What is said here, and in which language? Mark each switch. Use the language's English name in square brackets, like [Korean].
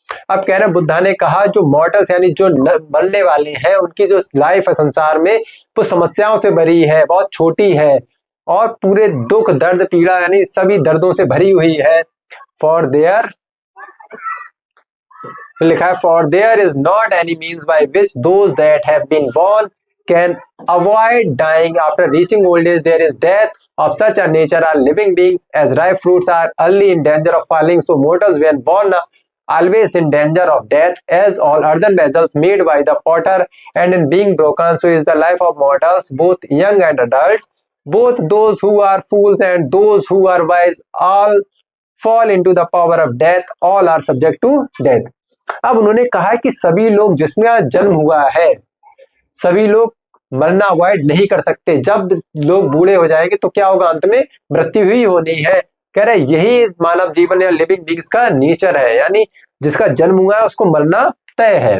[Hindi] अब कह रहे बुद्धा ने कहा जो मॉर्टल्स यानी जो मरने वाले हैं उनकी जो लाइफ है संसार में वो समस्याओं से भरी है, बहुत छोटी है और पूरे दुख दर्द पीड़ा यानी सभी दर्दों से भरी हुई है। [English] for there [Hindi] लिखा है [English] For there is not any means by which those that have been born can avoid dying after reaching old age. There is death of such a nature are living beings, as ripe fruits are early in danger of falling, so mortals when born are always in danger of death, as all earthen vessels made by the potter and in being broken, so is the life of mortals, both young and adult, both those who are fools and those who are wise, all fall into the power of death, all are subject to death। [Hindi] अब उन्होंने कहा कि सभी लोग जिसमें जन्म हुआ है सभी लोग मरना अवॉइड नहीं कर सकते, जब लोग बूढ़े हो जाएंगे तो क्या होगा, अंत में मृत्यु ही होनी है। कह रहे यही मानव जीवन या लिविंग बींग्स का नेचर है, यानी जिसका जन्म हुआ है उसको मरना तय है।